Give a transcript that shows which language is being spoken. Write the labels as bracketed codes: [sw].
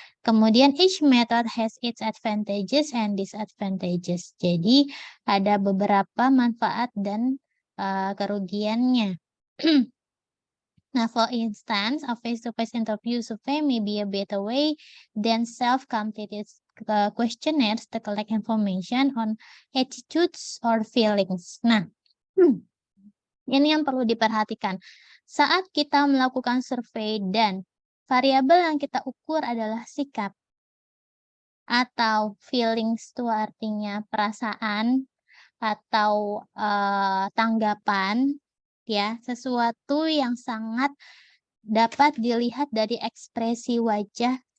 [en] Kemudian each method has its advantages and disadvantages. [id] Jadi ada beberapa manfaat dan kerugiannya. [en] Nah, for instance, a face-to-face interview survey may be a better way than self-completed questionnaires to collect information on attitudes or feelings. [id] Nah, ini yang perlu diperhatikan. Saat kita melakukan survei dan variabel yang kita ukur adalah sikap atau feelings itu artinya perasaan atau tanggapan ya, sesuatu yang sangat dapat dilihat dari ekspresi wajah